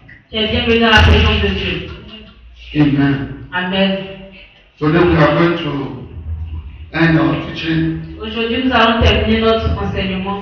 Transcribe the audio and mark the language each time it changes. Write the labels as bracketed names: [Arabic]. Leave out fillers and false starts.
[French] Tu es bienvenue dans la présence de Dieu. Amen. Amen. [English] Today we are going to end our teaching [French] Aujourd'hui, nous allons terminer notre enseignement